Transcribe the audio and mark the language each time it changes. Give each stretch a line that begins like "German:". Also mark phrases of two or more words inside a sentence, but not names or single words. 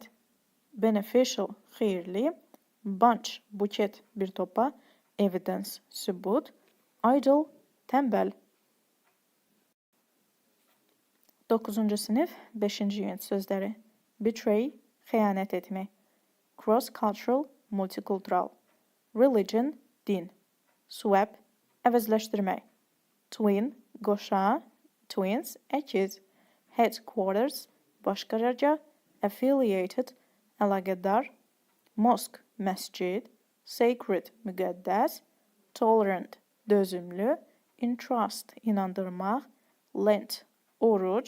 Azerbaijani: Beneficial, xeyirli. Bunch, buket, bir topa. Evidence, sübut. Idle, tənbəl. 9-cu sinif 5-ci unit sözləri. Betray, xəyanət etmək. Cross-cultural, multikultural. Religion, din. Swap, əvəzləşdirmək. Twin, qoşa. Twins, əkiz. Headquarters, baş qərargah. Affiliated, əlaqədar. Mosque, məscid. Sacred, müqəddəs. Tolerant, dözümlü. Entrust, inandırmaq. Lent, oruc.